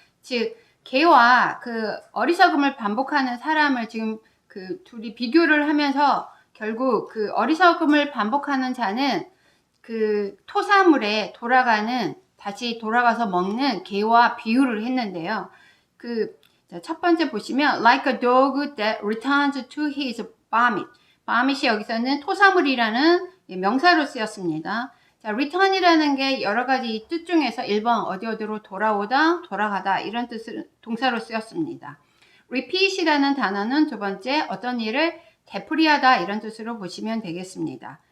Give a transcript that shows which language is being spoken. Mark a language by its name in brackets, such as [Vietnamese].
[Korean] 즉, 걔와 그 어리석음을 반복하는 사람을 지금 그 둘이 비교를 하면서 결국 그 어리석음을 반복하는 자는 그 토사물에 다시 돌아가서 먹는 개와 비유를 했는데요. 첫 번째 보시면 [English] like a dog that returns to his vomit. [Korean] vomit이 여기서는 토사물이라는 명사로 쓰였습니다. 자, return이라는 게 여러 가지 뜻 중에서 1번 어디로 돌아오다, 돌아가다 이런 뜻을 동사로 쓰였습니다. repeat이라는 단어는 두 번째 어떤 일을 되풀이하다 이런 뜻으로 보시면 되겠습니다.